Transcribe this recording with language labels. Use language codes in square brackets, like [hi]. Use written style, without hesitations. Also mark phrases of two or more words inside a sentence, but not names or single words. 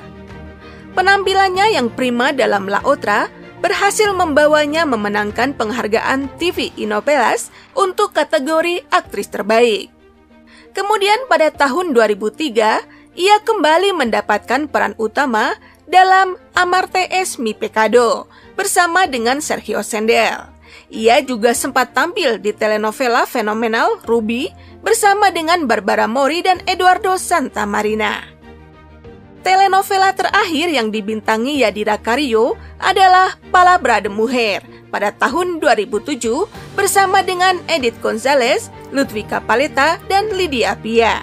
[id] Penampilannya yang prima dalam La Otra berhasil membawanya memenangkan penghargaan TV Inovelas untuk kategori aktris terbaik. Kemudian pada tahun 2003, ia kembali mendapatkan peran utama dalam Amarte es mi pecado bersama dengan Sergio Sendel. Ia juga sempat tampil di telenovela fenomenal Ruby bersama dengan Barbara Mori dan Eduardo Santamarina. Telenovela terakhir yang dibintangi Yadira Carrillo adalah Palabra de Mujer pada tahun 2007 bersama dengan Edith González, Ludwika Paleta, dan Lydia Pia.